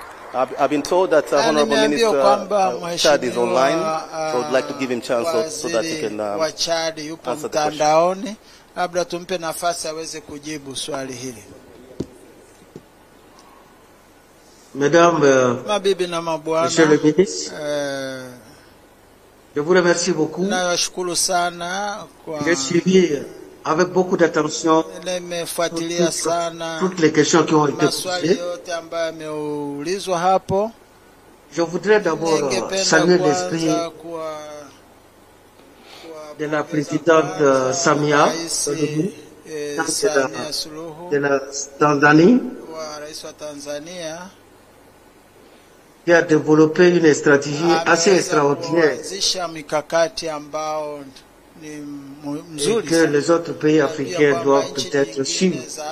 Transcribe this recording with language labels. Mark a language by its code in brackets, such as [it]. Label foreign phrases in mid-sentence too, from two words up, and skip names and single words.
[en] I've been told that Honorable Minister Chad is online, so I would like to give him a chance so that he can answer the question. [sw] Labda tumpe nafasi aweze kujibu swali hili. [fr] Mesdames, [sw] Mabibi na mabwana, [fr] Monsieur le ministre, je vous remercie beaucoup. [sw] Nashukuru sana kwa [fr] J'ai suivi avec beaucoup d'attention toutes les questions qui ont été posées. Je voudrais d'abord saluer l'esprit de la présidente Samia de la Tanzanie, qui a développé une stratégie assez extraordinaire et que les autres pays africains doivent peut-être suivre.